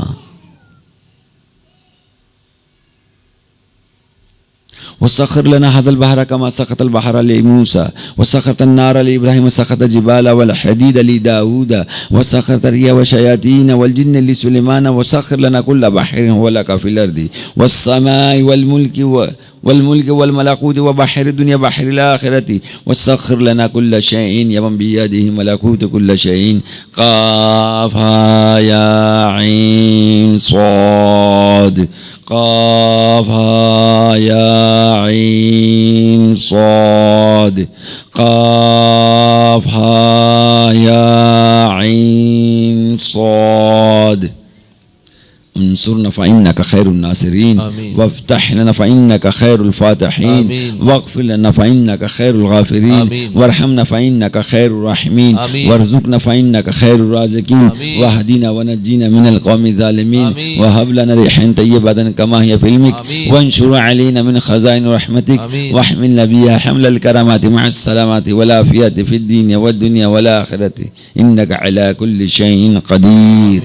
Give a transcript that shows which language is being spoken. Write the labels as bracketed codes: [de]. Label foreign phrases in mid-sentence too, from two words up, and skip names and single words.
[ar] وسخر لنا هذا البحر كما سخرت البحر لموسى وسخرت النار لإبراهيم وسخرت الجبال والحديد لداود وسخرت الرياح والشياطين والجن لسليمان وسخر لنا كل بحر ولك في الأرض والسماء والملك والملكوت وبحر الدنيا وبحر الآخرة وسخر لنا كل شيء يا من بيده ملكوت كل شيء. قاف ها يا عين صاد قاف ها يا عين صاد قاف ها يا عين صاد. انصرنا فإنك خير الناصرين وافتح لنا فإنك خير الفاتحين واغفر لنا فإنك خير الغافرين وارحمنا فإنك خير الراحمين وارزقنا فإنك خير الرازقين واهدنا ونجينا من القوم الظالمين وهب لنا ريحا طيبة كما هي في علمك وانشر علينا من خزائن رحمتك واحملنا بها حمل الكرامات مع السلامات والعافية في الدين والدنيا والآخرة إنك على كل شيء قدير।